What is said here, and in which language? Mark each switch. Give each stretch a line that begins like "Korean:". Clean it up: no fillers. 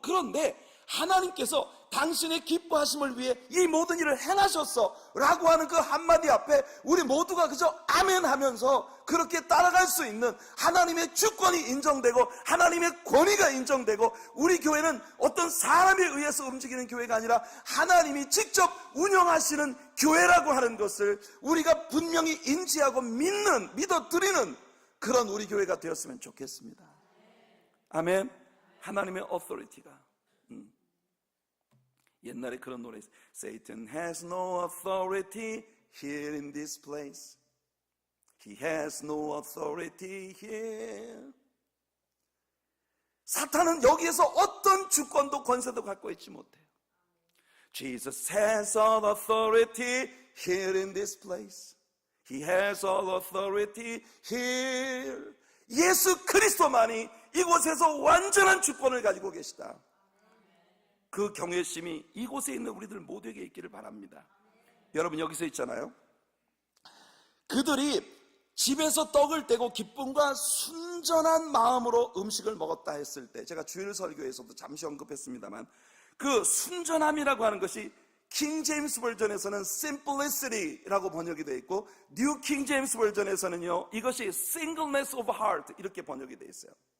Korean: 그런데 하나님께서 당신의 기뻐하심을 위해 이 모든 일을 행하셨어 라고 하는 그 한마디 앞에 우리 모두가 그저 아멘 하면서 그렇게 따라갈 수 있는 하나님의 주권이 인정되고 하나님의 권위가 인정되고, 우리 교회는 어떤 사람에 의해서 움직이는 교회가 아니라 하나님이 직접 운영하시는 교회라고 하는 것을 우리가 분명히 인지하고 믿어드리는 그런 우리 교회가 되었으면 좋겠습니다. 아멘. 하나님의 authority가 옛날에 그런 노래 있어요.
English: Satan has no authority here in this place. He has no authority here.
Korean: 사탄은 여기에서 어떤 주권도 권세도 갖고 있지 못해요.
English: Jesus has all authority here in this place. He has all authority here.
Korean: 예수 그리스도만이 이곳에서 완전한 주권을 가지고 계시다. 그 경외심이 이곳에 있는 우리들 모두에게 있기를 바랍니다. 여러분, 여기서 있잖아요. 그들이 집에서 떡을 떼고 기쁨과 순전한 마음으로 음식을 먹었다 했을 때, 제가 주일 설교에서도 잠시 언급했습니다만, 그 순전함이라고 하는 것이 킹 제임스 버전에서는 simplicity라고 번역이 되어 있고, 뉴 킹 제임스 버전에서는요 이것이
English: singleness of heart
Korean: 이렇게 번역이 되어 있어요.